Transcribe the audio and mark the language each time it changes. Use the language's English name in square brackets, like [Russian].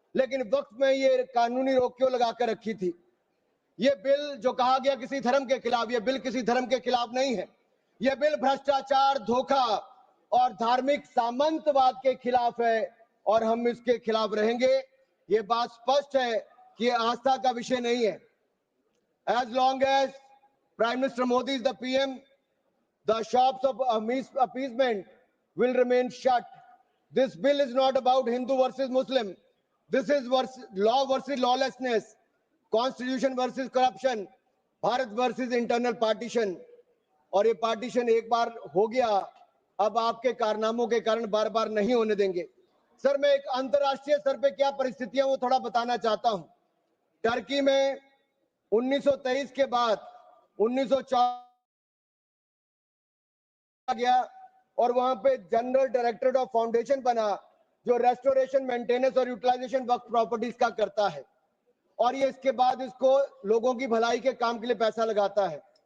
[Hindi] लेकिन वक्त में ये कानूनी रोक क्यों लगाकर रखी थी? ये बिल जो कहा गया किसी धर्म के खिलाफ, ये बिल किसी धर्म के खिलाफ नहीं है। यह बिल भ्रष्टाचार, धोखा और धार्मिक सामंतवाद के खिलाफ है, और हम इसके खिलाफ रहेंगे। ये बात स्पष्ट है कि ये आस्था का विषय नहीं है। [English] As long as Prime Minister Modi is the PM, the shops of appeasement will remain shut. This bill is not about Hindu versus Muslim. This is law versus lawlessness, constitution versus corruption, Bharat versus internal partition. [Hindi] और ये partition एक बार हो गया, अब आपके कारनामों के कारण बार बार नहीं होने देंगे। सर, मैं एक अंतरराष्ट्रीय स्तर पे क्या परिस्थितियां वो थोड़ा बताना चाहता हूं। टर्की में 1923 के बाद 1904 गया और वहां पे जनरल डायरेक्टरेट ऑफ फाउंडेशन बना जो रेस्टोरेशन, मेंटेनेंस और यूटिलाइजेशन वक्फ प्रॉपर्टीज का करता है, और ये इसके बाद इसको लोगों की भलाई के काम के लिए पैसा लगाता है।